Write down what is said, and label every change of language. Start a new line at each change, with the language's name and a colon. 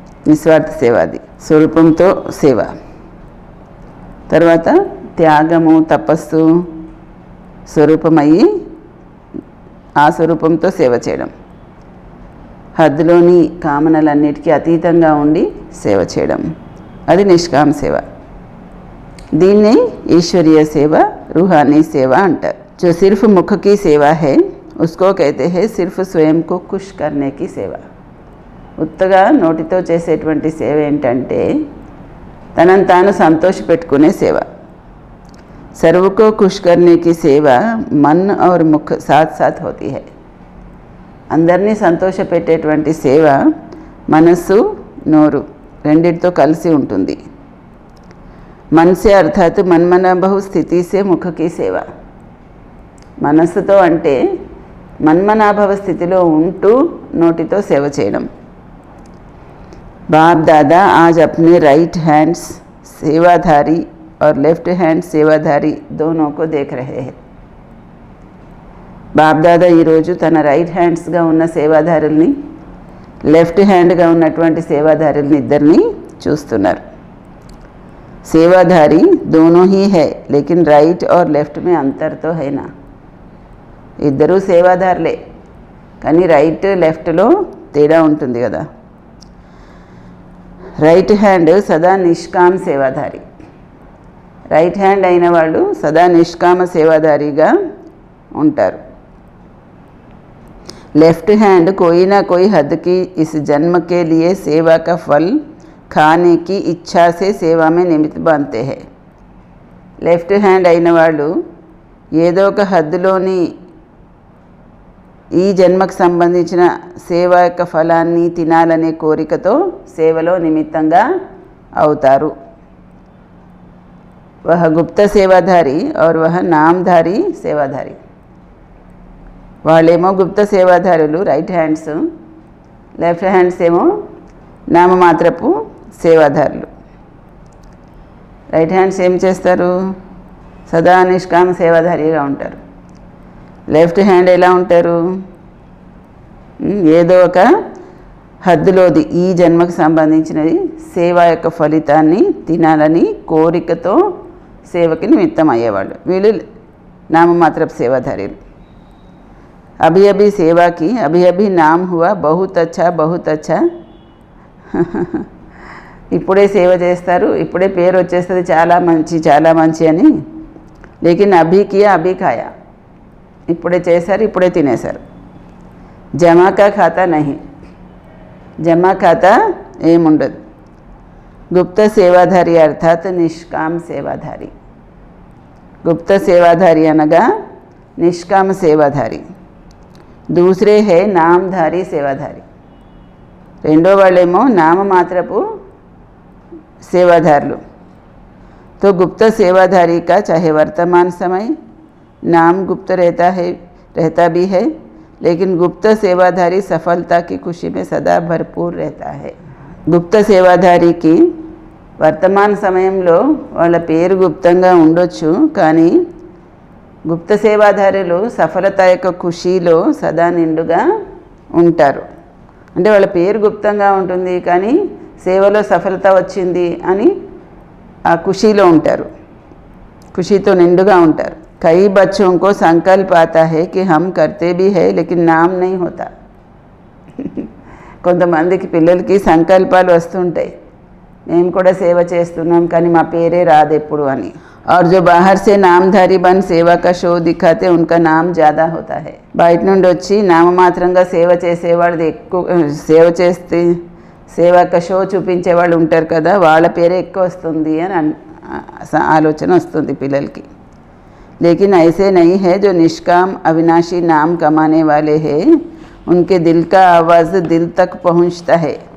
Telugu: నిస్వార్థ సేవ, అది స్వరూపంతో సేవ. తర్వాత త్యాగము తపస్సు స్వరూపమయ్యి ఆ స్వరూపంతో సేవ చేయడం. హద్దులోని కామనలన్నిటికీ అతీతంగా ఉండి సేవ చేయడం, అది నిష్కామ సేవ. దీన్ని ఈశ్వరీయ సేవ,
Hindi: रूहानी सेवा
Telugu: अंटर.
Hindi: जो सिर्फ मुख की सेवा है उसको कहते हैं सिर्फ स्वयं को खुश करने की सेवा.
Telugu: ఉత్తగా నోటితో చేసేటువంటి సేవ ఏంటంటే తనను తాను సంతోషపెట్టుకునే సేవ.
Hindi: सर्व को खुश करने की सेवा मन और मुख साथ साथ होती है.
Telugu: అందరినీ సంతోషపెట్టేటువంటి సేవ మనస్సు నోరు రెండిటితో కలిసి ఉంటుంది.
Hindi: मन से अर्थात మన్మనాభవ స్థితి సే ముఖ की సేవ.
Telugu: మనస్సుతో అంటే మన్మనాభవ స్థితిలో ఉంటూ నోటితో సేవ చేయడం.
Hindi: बाप दादा आज अपने राइट हैंड्स सेवाधारी और लेफ्ट हैंड सेवाधारी दोनों को देख रहे हैं.
Telugu: బాప్ దాదా ఈరోజు తన రైట్ హ్యాండ్స్గా ఉన్న సేవాదారుల్ని, లెఫ్ట్ హ్యాండ్గా ఉన్నటువంటి సేవాదారుల్ని ఇద్దరిని చూస్తున్నారు.
Hindi: सेवाधारी दोनों ही है लेकिन राइट और लेफ्ट में अंतर तो है ना.
Telugu: ఇద్దరూ సేవాదారులే కానీ రైట్ లెఫ్ట్లో తేడా ఉంటుంది కదా. రైట్ హ్యాండ్ సదా నిష్కామ సేవాధారి. రైట్ హ్యాండ్ అయిన వాళ్ళు సదా నిష్కామ సేవాధారిగా ఉంటారు.
Hindi: लेफ्ट हैंड कोई ना कोई हद की इस जन्म के लिए सेवा का फल खाने की इच्छा से सेवा में निमित्त बनते हैं.
Telugu: లెఫ్ట్ హ్యాండ్ అయిన వాళ్ళు ఏదో ఒక హద్దులోని ఈ జన్మకు సంబంధించిన సేవ యొక్క ఫలాన్ని తినాలనే కోరికతో సేవలో నిమిత్తంగా అవుతారు.
Hindi: వహ గుప్త సేవాధారి और वह नामधारी సేవాధారి.
Telugu: వాళ్ళేమో గుప్త సేవాధారులు రైట్ హ్యాండ్స్, లెఫ్ట్ హ్యాండ్స్ ఏమో నామమాత్రపు సేవాదారులు. రైట్ హ్యాండ్స్ ఏం చేస్తారు? సదా నిష్కామ సేవాధారిగా ఉంటారు. లెఫ్ట్ హ్యాండ్ ఎలా ఉంటారు? ఏదో ఒక హద్దులోది ఈ జన్మకు సంబంధించినది సేవ యొక్క ఫలితాన్ని తినాలని కోరికతో సేవకి నిమిత్తం అయ్యేవాళ్ళు. వీళ్ళు నామమాత్రపు సేవాధారులు.
Hindi: अभी अभी सेवा की, अभी अभी नाम हुआ बहुत अच्छा बहुत अच्छा.
Telugu: ఇప్పుడే సేవ చేస్తారు, ఇప్పుడే పేరు వచ్చేస్తుంది చాలా మంచి చాలా మంచి అని.
Hindi: లేకిన్ అభీ కియా అభీ ఖాయా.
Telugu: ఇప్పుడే చేశారు, ఇప్పుడే తినేశారు.
Hindi: జమా కా ఖాతా నహీ.
Telugu: జమా ఖాతా ఏముండదు.
Hindi: గుప్త సేవాధారి అర్థాత్ నిష్కామ సేవాధారి.
Telugu: గుప్త సేవాధారి అనగా నిష్కామ సేవాధారి.
Hindi: दूसरे है नामधारी सेवाधारी.
Telugu: రెండో వాళ్ళేమో నామమాత్రపు సేవాదారులు.
Hindi: तो गुप्त सेवाधारी का चाहे वर्तमान समय नाम गुप्त रहता भी है लेकिन गुप्त सेवाधारी सफलता की खुशी में सदा भरपूर रहता है.
Telugu: గుప్త సేవాధారికి వర్తమాన సమయంలో వాళ్ళ పేరు గుప్తంగా ఉండొచ్చు, కానీ గుప్త సేవాదారులు సఫలత యొక్క ఖుషీలో సదా నిండుగా ఉంటారు. అంటే వాళ్ళ పేరు గుప్తంగా ఉంటుంది కానీ సేవలో సఫలత వచ్చింది అని ఆ ఖుషీలో ఉంటారు, ఖుషీతో నిండుగా ఉంటారు.
Hindi: కई बच्चों को संकल्प आता है कि हम करते भी है लेकिन नाम नहीं होता.
Telugu: కొంతమందికి పిల్లలకి సంకల్పాలు వస్తుంటాయి మేము కూడా సేవ చేస్తున్నాం కానీ మా పేరే రాదు ఎప్పుడు అని.
Hindi: और जो बाहर से नामधारी बन सेवा का शो दिखाते उनका नाम ज़्यादा होता है.
Telugu: బయట నుండి వచ్చి నామమాత్రంగా సేవ చేసేవాళ్ళది ఎక్కువ, సేవ చేస్తే సేవక షో చూపించే వాళ్ళు ఉంటారు కదా, వాళ్ళ పేరే ఎక్కువ వస్తుంది అని ఆలోచన వస్తుంది పిల్లలకి.
Hindi: लेकिन ऐसे नहीं है जो निष्काम अविनाशी नाम कमाने वाले हैं उनके दिल का आवाज़ दिल तक पहुँचता है.